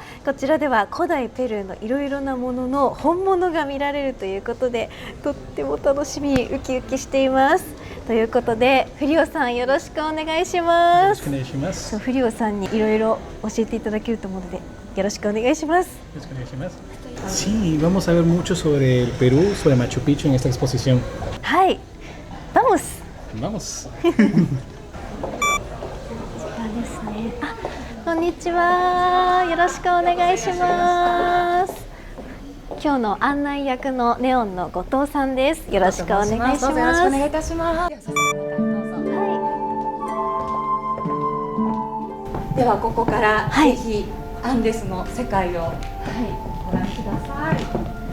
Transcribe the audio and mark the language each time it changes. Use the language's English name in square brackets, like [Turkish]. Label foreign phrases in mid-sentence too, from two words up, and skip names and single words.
[Japanese] こちらでは古代ペルーのいろいろなものの本物が見られるということで、とっても楽しみ、ウキウキしています。ということで、フリオさんよろしくお願いします。よろしくお願いします。フリオさんにいろいろ教えていただけると思うので、よろしくお願いします。よろしくお願いします。 [Spanish] Sí, vamos a ver mucho sobre el Perú, sobre Machu Picchu en esta exposición. [Japanese] はい、vamos。 [Spanish] Vamos. [Japanese] こんにちは。よろしくお願いします。今日の案内役のネオンの後藤さんです。よろしくお願いします。どうぞよろしくお願いいたします。ではここからぜひアンデスの世界をご覧ください。